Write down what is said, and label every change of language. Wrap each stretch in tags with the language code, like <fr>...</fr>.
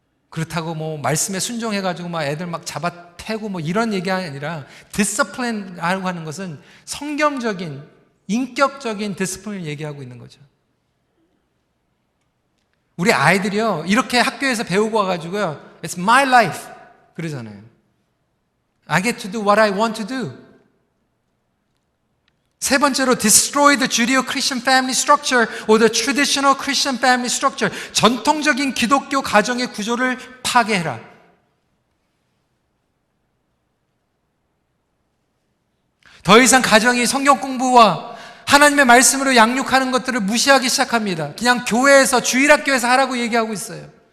<ko>그렇다고 뭐 말씀에 순종해가지고 막 애들 막 잡아 패고 뭐 이런 얘기가 아니라, 디스플레인이라고 하는 것은 성경적인 인격적인 디스플레인을 얘기하고 있는 거죠. 우리 아이들이요, 이렇게 학교에서 배우고 와가지고요,</ko> <en>It's my life</en> <ko>그러잖아요.</ko> <en>I get to do what I want to do.</en> <ko>세 번째로</ko> <en>destroy the Judeo-Christian family structure or the traditional Christian family structure.</en> <ko>전통적인 기독교 가정의 구조를 파괴해라. 더 이상 가정이 성경 공부와 하나님의 말씀으로 양육하는 것들을 무시하기 시작합니다. 그냥 교회에서, 주일학교에서 하라고 얘기하고 있어요.</ko>